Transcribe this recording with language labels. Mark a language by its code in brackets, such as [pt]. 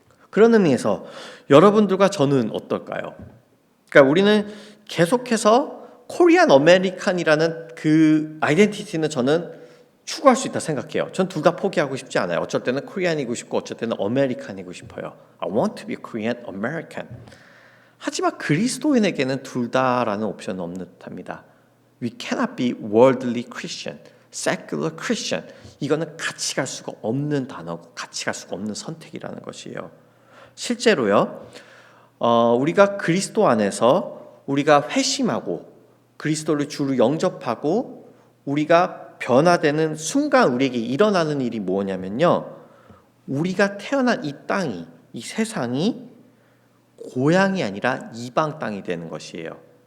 [ko] 그런 의미에서 여러분들과 저는 어떨까요? 그러니까 우리는 계속해서 코리안 아메리칸이라는 그 아이덴티티는 저는 추구할 수 있다 생각해요. 전 둘 다 포기하고 싶지 않아요. 어쩔 때는 코리안이고 싶고 어쩔 때는 아메리칸이고 싶어요. [en] I want to be Korean American. [ko] 하지만 그리스도인에게는 둘 다라는 옵션은 없는 듯합니다. [en] We cannot be worldly Christian, secular Christian. [ko] 이거는 같이 갈 수가 없는 단어고 같이 갈 수가 없는 선택이라는 것이에요. 실제로요, 우리가 그리스도 안에서 우리가 회심하고 그리스도를 주로 영접하고 우리가 변화되는 순간 우리에게 일어나는 일이 뭐냐면요, 우리가 태어난 이 땅이, 이 세상이 고향이 아니라 이방 땅이 되는 것이에요.